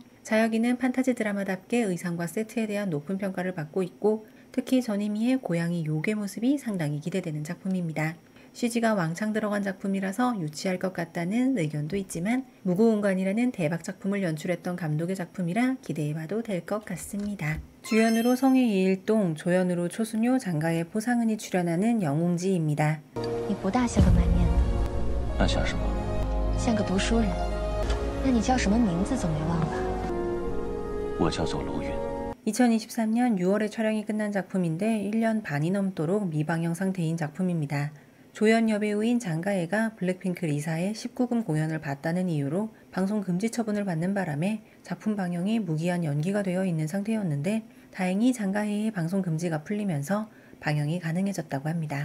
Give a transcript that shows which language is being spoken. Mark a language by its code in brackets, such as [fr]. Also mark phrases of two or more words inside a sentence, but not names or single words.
[ko] 자야귀는 판타지 드라마답게 의상과 세트에 대한 높은 평가를 받고 있고, 특히 전이미의 고양이 요괴 모습이 상당히 기대되는 작품입니다. CG가 왕창 들어간 작품이라서 유치할 것 같다는 의견도 있지만 무구온관이라는 대박 작품을 연출했던 감독의 작품이라 기대해봐도 될 것 같습니다. 주연으로 성희 이일동, 조연으로 초순효, 장가혜, 포상은이 출연하는 영웅지입니다. [zh] 你不大像个满面的，那像什么？像个读书人。那你叫什么名字？总没忘吧？我叫做楼云。 [ko] 2023년 6월에 촬영이 끝난 작품인데 1년 반이 넘도록 미방영 상태인 작품입니다. 조연 여배우인 장가혜가 블랙핑크 리사의 19금 공연을 봤다는 이유로 방송 금지 처분을 받는 바람에 작품 방영이 무기한 연기가 되어 있는 상태였는데, 다행히 장가혜의 방송 금지가 풀리면서 방영이 가능해졌다고 합니다.